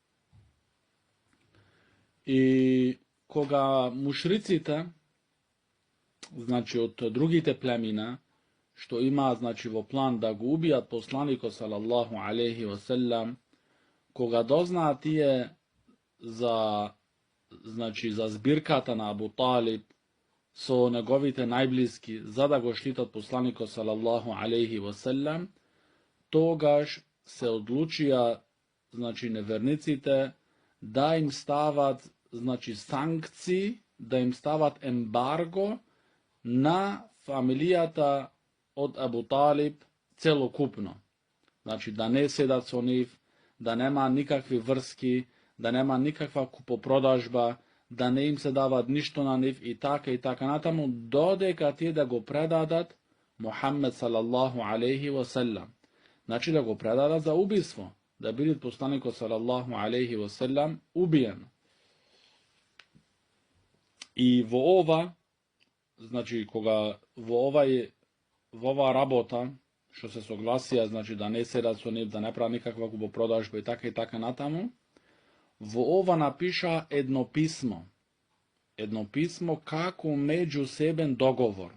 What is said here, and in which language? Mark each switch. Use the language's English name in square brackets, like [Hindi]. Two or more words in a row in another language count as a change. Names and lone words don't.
[Macedonian] I koga mušricite, znači od drugite plemina, što ima znači vo plan da go убијат посланико [Arabic] صلى الله عليه وسلم, [Macedonian] кога дозна ти је за збирката на Абу Талиб, со неговите најблиски, за да го штитат посланико [Arabic] صلى الله عليه وسلم, [Macedonian] тогаж се одлучија, значи неверниците, да им стават, значи санкцији, да им стават ембарго на фамилијата од Абу Талиб целокупно. Значи да не седат со њих, да нема никакви врски, да нема никаква купопродажба, да не им се дава ништо на њих и така натаму, додека тие да го предадат Мухаммед [Arabic] صلى الله عليه وسلم. [Macedonian] Значи да го предадат за убийство, да биде посланикот [Arabic] صلى الله عليه وسلم [Macedonian] убиен. И во ова, значи кога во ова работа, што се согласија, значи да не седат со нив, да не прават никаква купопродажба и така натаму, во ова напиша едно писмо како меѓусебен договор.